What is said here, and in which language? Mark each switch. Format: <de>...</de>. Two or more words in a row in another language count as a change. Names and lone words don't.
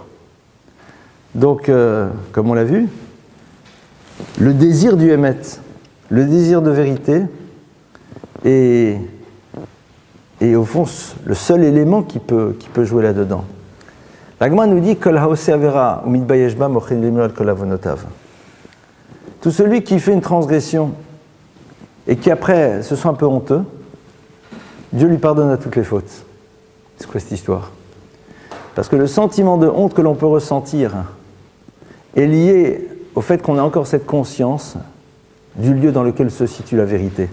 <fr>Donc, comme on l'a vu, le désir du Hémet, le désir de vérité est est au fond le seul élément qui peut jouer là-dedans. L'Agma nous dit</fr> <he>כל העושה עבירה ו מתבייש בה מוחלין לו על כל עונותיו.</he> <fr>Tout celui qui fait une transgression et qui après se sent un peu honteux, Dieu lui pardonne à toutes les fautes. C'est quoi cette histoire? Parce que le sentiment de honte que l'on peut ressentir est lié au fait qu'on a encore cette conscience du lieu dans lequel se situe la vérité.</fr>